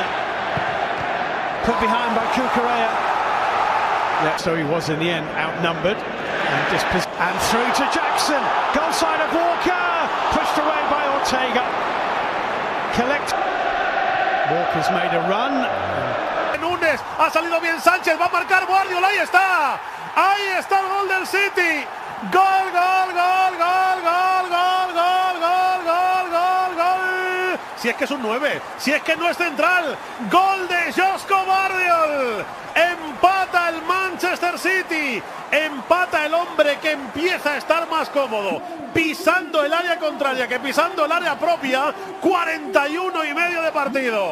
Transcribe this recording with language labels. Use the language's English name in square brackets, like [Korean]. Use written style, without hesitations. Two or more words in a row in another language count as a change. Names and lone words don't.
[English] Put behind by Cucurella. Yeah, so he was in the end outnumbered. And through to Jackson. Goal side of Walker. Pushed away by Ortega. Walker's made a run. [Spanish] En un Fernandes, ha salido bien Sánchez, va a marcar Guardiola, ahí está el gol del City. Gol, gol, gol, gol, gol, gol, gol, gol, gol, gol, gol. Si es que es un 9, si es que no es central. Gol de Josko Guardiola. Empata el Manchester City. Empata el hombre que empieza a estar más cómodo pisando el área contraria que pisando el área propia. 41,5 de partido.